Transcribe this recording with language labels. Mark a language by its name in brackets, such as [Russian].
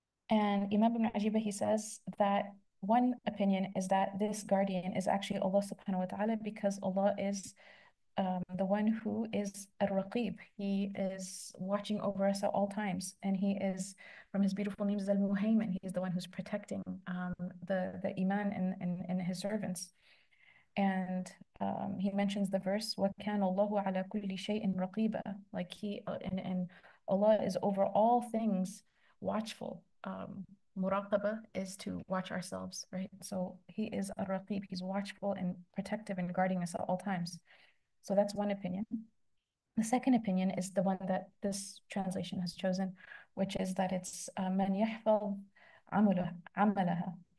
[English] And Imam Ibn Ajiba, he says that one opinion is that this guardian is actually Allah subhanahu wa ta'ala, because Allah is the one who is Ar-Raqib. He is watching over us at all times. And he is, from his beautiful names, Al-Muhaymin. He's the one who's protecting the Iman in his servants. And he mentions the verse, [Arabic] وَكَانَ اللَّهُ عَلَى كُلِّ شَيْءٍ رَقِيبًا. [English] Like and Allah is over all things watchful. Muraqaba is to watch ourselves, right? So he is Ar-Raqib. He's watchful and protective and guarding us at all times. So that's one opinion. The second opinion is the one that this translation has chosen, which is that it's [Arabic] man yahfaz amalaha.